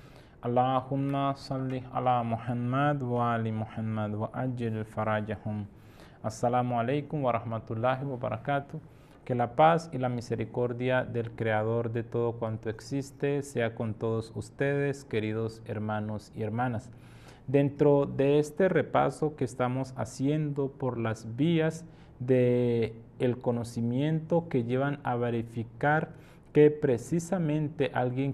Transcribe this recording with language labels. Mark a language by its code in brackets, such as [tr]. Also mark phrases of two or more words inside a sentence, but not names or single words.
[ar] اللهم صل على محمد وآل محمد وأجل فرجهم. السلام عليكم ورحمة الله وبركاته. [es] Que la paz y la misericordia del Creador de todo cuanto existe sea con todos ustedes, queridos hermanos y hermanas. Dentro de este repaso que estamos haciendo por las vías del conocimiento que llevan a verificar que precisamente alguien